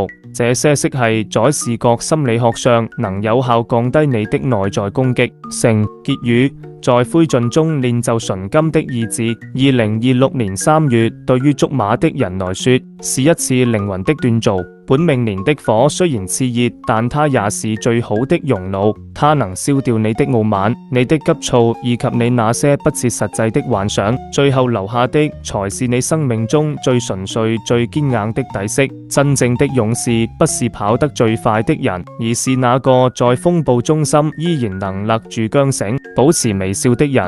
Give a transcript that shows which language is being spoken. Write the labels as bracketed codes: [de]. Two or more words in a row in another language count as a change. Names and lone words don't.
[zh] 這些色系在視覺心理學上能有效降低你的內在攻擊性。結語：在灰燼中練就純金的意志。2026年3月對於屬馬的人來說，是一次靈魂的鍛造。本命年的火雖然熾熱，但它也是最好的熔爐，它能燒掉你的傲慢、你的急躁以及你那些不切實際的幻想，最後留下的才是你生命中最純粹、最堅硬的底色。真正的勇士不是跑得最快的人，而是那個在風暴中心依然能勒住韁繩、保持微笑的人。